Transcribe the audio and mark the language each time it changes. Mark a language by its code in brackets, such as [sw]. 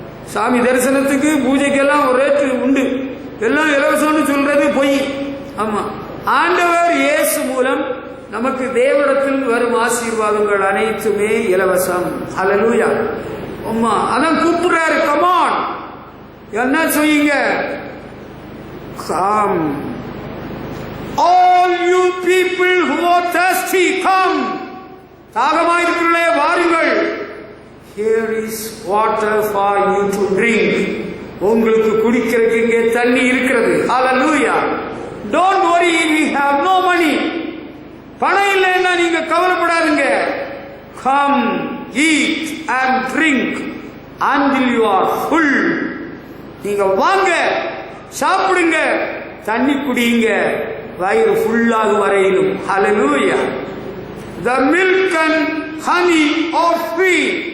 [ta] சாமி தரிசனத்துக்கு பூஜைக்கெல்லாம் ஒரு ரேட்டு உண்டு. எல்லாம் இலவசம்னு சொல்றது பொய். ஆமா, ஆண்டவர் இயேசு மூலம் நமக்கு தேவனிடத்தில் வரும் ஆசீர்வாதங்கள் அனைத்துமே இலவசம். ஹல்லேலூயா. அம்மா அதான் கூப்பிடுறாரு, கமான், என்ன செய்யுங்க? [en] Come, all you people who are thirsty, come. [ta] தாகமாயிருக்கிறவர்களே வாருங்கள். [en] Here is water for you to drink. [ta] உங்களுக்கு குடிக்கிறதுக்கு இங்கே தண்ணி இருக்கிறது. [en] Hallelujah. Don't worry, we have no money. [ta] பணம் இல்லைன்னா நீங்க கவலைப்படாதீங்க. [en] Come, eat and drink until you are full. [ta] நீங்க வாங்க, சாப்பிடுங்க, தண்ணி குடிங்க, வயிறு ஃபுல்லாக வரையிலும். [en] Hallelujah. The milk and honey are free.